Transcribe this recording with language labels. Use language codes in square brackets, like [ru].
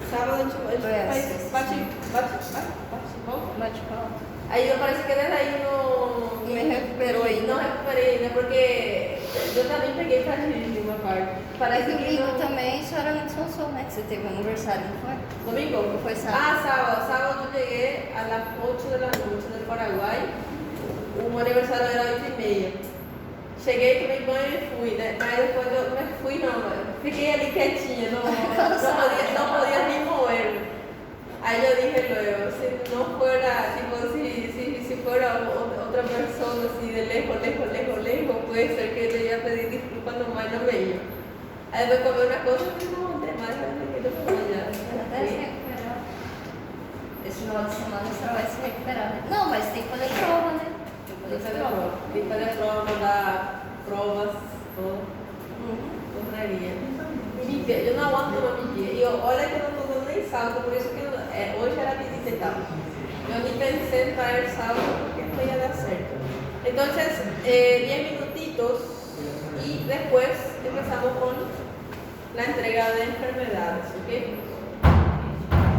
[pt] Sábado a gente faz bate-papo. Aí eu parece que desde aí não Me recuperou ainda. Não recuperei ainda, porque eu também peguei fragilidade uma parte. Parece que Domingo não... também, a senhora não descansou, né? Que você teve um aniversário, não foi? Domingo? Foi sábado. Ah, sábado. [es] Sábado llegué a las 8 de la noche del Paraguay. [pt] O aniversário era 8:30. Cheguei, tomei banho e fui, né? Mas depois eu não fui não, fiquei ali quietinha, não [es] podía ni mover. Aí eu dije luego, si no fuera, tipo, si fuera otra persona así de lejos, puede ser que le iba a pedir disculpas nomás no me iba. Aí después comí una cosa y no aguanté más, que no puedo ya. [pt] Até se recuperar. Esse final de semana a senhora vai se recuperar, né? Não, mas tem que fazer prova, né? Tem que fazer prova, mandar provas, todo. Correria. Eu não aguanto uma medida. E olha que eu não estou dando nem salto, por isso que hoje era visita e tal. Eu nem pensei em trazer salto porque no ia dar certo. [es] Entonces, 10 minutitos y después empezamos con la entrega de enfermedades, ¿ok?